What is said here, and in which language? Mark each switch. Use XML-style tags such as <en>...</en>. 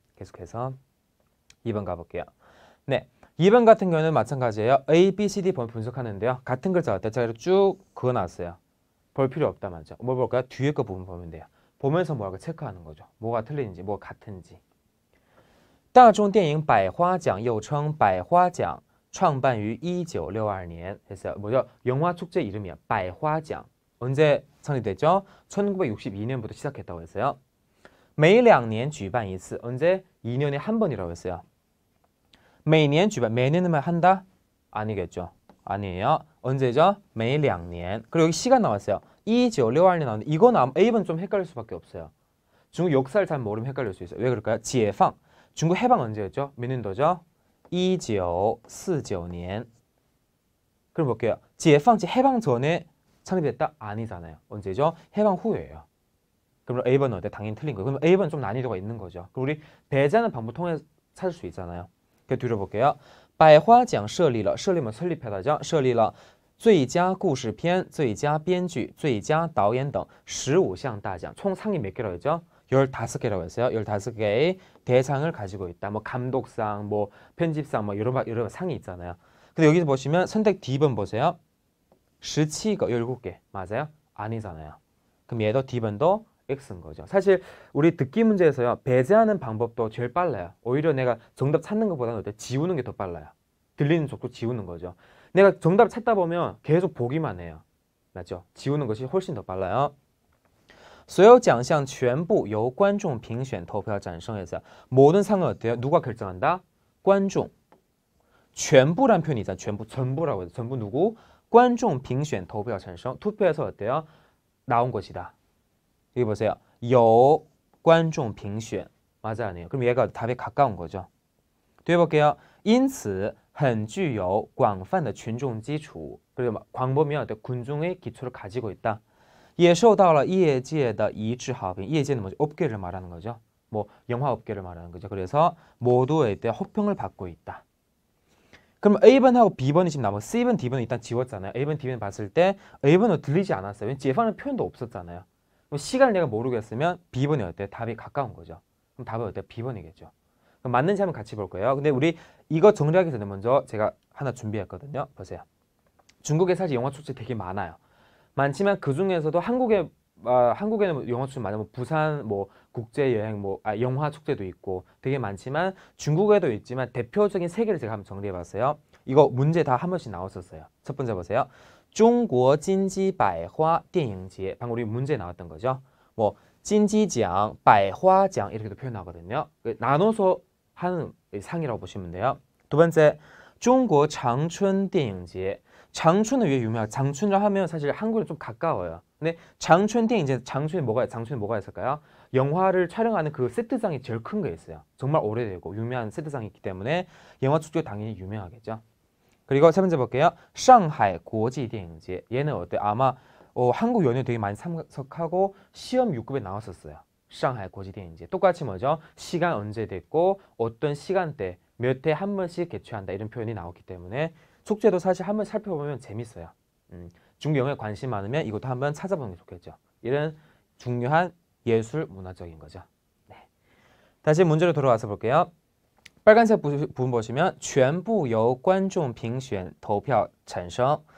<ko>계속해서 2번 가볼게요. 네, 2번 같은 경우는 마찬가지예요. A, B, C, D 번 분석하는데요. 같은 글자 같아요. 제가 쭉 그어놨어요. 볼 필요 없다 맞죠? 뭐 볼까요? 뒤에 거 부분 보면 돼요. 보면서 뭐라고 체크하는 거죠. 뭐가 틀린지, 뭐가 같은지.</ko> <zh>大众电影百花奖又称百花奖创办于1962년</zh> <ko>했어요. 뭐죠? 영화 축제 이름이야. 百花奖 언제 창립됐죠? 1962년부터 시작했다고 했어요.</ko> <zh>每两年举办一次</zh> <ko>언제? 2년에 한 번이라고 했어요.</ko> <zh>每年举办</zh> <ko>매년은 한다? 아니겠죠. 아니에요. 언제죠?</ko> <zh>每两年</zh> <ko>그리고 여기 시간 나왔어요. 1962년 나왔는데 이건 A번 좀 헷갈릴 수밖에 없어요. 중국 역사를 잘 모르면 헷갈릴 수 있어요. 왜 그럴까요? 解放 중국 해방 언제였죠? 몇 년도죠? 1949년 그럼 볼게요. 解放 해방 전에 창립됐다? 아니잖아요. 언제죠? 해방 후예요. 그럼 A번은 어때? 당연히 틀린 거예요. 그럼 A번은 좀 난이도가 있는 거죠. 그럼 우리 배제하는 방법 통해서 찾을 수 있잖아요. 그래서 뒤로 볼게요.</ko> <zh>百花奖设立了</zh> <ko>설립하다죠.</ko> <zh>设立了最佳故事片, 最佳编剧, 最佳导演등 15项大奖.</zh> <ko>총 상이 몇 개라고 했죠? 15개라고 했어요. 15개의 대상을 가지고 있다. 뭐 감독상, 뭐 편집상, 뭐 여러 상이 있잖아요. 근데 여기서 보시면 선택 D번 보세요. 17개, 17개. 맞아요? 아니잖아요. 그럼 얘도 D번도 X인 거죠. 사실 우리 듣기 문제에서요. 배제하는 방법도 제일 빨라요. 오히려 내가 정답 찾는 것보다는 지우는 게 더 빨라요. 들리는 쪽도 지우는 거죠. 내가 정답 찾다 보면 계속 보기만 해요. 맞죠? 지우는 것이 훨씬 더 빨라요.</ko> <zh>所有奖项全部由观众评选投票产生</zh> <ko>해서 모든 상은 어때요? 누가 결정한다? 观众. 全部란 표현이 있잖아요. 전부라고 해서 전부 누구?</ko> <zh>观众评选投票产生.</zh> <ko>투표해서 어때요? 나온 것이다. 여기 보세요.</ko> <zh>有观众评选.</zh> <ko>맞아 아니에요? 그럼 얘가 답에 가까운 거죠. 또 해볼게요.</ko> <zh>因此很具有广泛的群众基础.</zh> <ko>그리고 광범위한 군중의 기초를 가지고 있다.</ko> <zh>也受到了业界的一致好评.</zh> <ko>业界는 뭐죠? 업계를 말하는 거죠. 뭐 영화 업계를 말하는 거죠. 그래서 모두에 대한 호평을 받고 있다. 그럼 A번하고 B번이 지금 남아. C번, D번은 일단 지웠잖아요. A번, D번 봤을 때 A번은 들리지 않았어요. 왠지 예반하는 표현도 없었잖아요. 시간을 내가 모르겠으면 B번이 어때요? 답이 가까운 거죠. 그럼 답은 어때요? B번이겠죠. 그럼 맞는지 한번 같이 볼 거예요. 근데 우리 이거 정리하기 전에 먼저 제가 하나 준비했거든요. 보세요. 중국에 사실 영화 축제 되게 많아요. 많지만 그 중에서도 한국에는 영화 축제 많아요. 뭐 부산 뭐 국제 여행 영화 축제도 있고 되게 많지만 중국에도 있지만 대표적인 세 개를 제가 한번 정리해봤어요. 이거 문제 다 한 번씩 나왔었어요. 첫 번째 보세요. 中国金鸡百花电影节. 방금 우리 문제에 나왔던 거죠. 뭐金鸡奖, 百花奖 이렇게도 표현하거든요. 나눠서 하는 상이라고 보시면 돼요. 두 번째, 中国长春电影节. 장춘은 왜 유명하죠? 장춘을 하면 사실 한국에 좀 가까워요. 근데 장춘電影节, 장춘에 뭐가 있을까요? 영화를 촬영하는 그 세트장이 제일 큰 거 있어요. 정말 오래되고 유명한 세트장이 있기 때문에 영화 축제 당연히 유명하겠죠. 그리고 세 번째 볼게요. 상하이国际电影节. 얘는 어때요? 아마 한국 연예 되게 많이 참석하고 시험 6급에 나왔었어요. 상하이 国际电影节. 똑같이 뭐죠? 시간 언제 됐고 어떤 시간대 몇 회 한 번씩 개최한다 이런 표현이 나왔기 때문에 축제도 사실 한번 살펴보면 재밌어요. 중국 영화에 관심 많으면 이것도 한번 찾아보는 게 좋겠죠. 이런 중요한 예술 문화적인 거죠. 네. 다시 문제로 돌아와서 볼게요. 빨간색 부분 보시면</ko> <zh>全部由观众评选投票产生.</zh>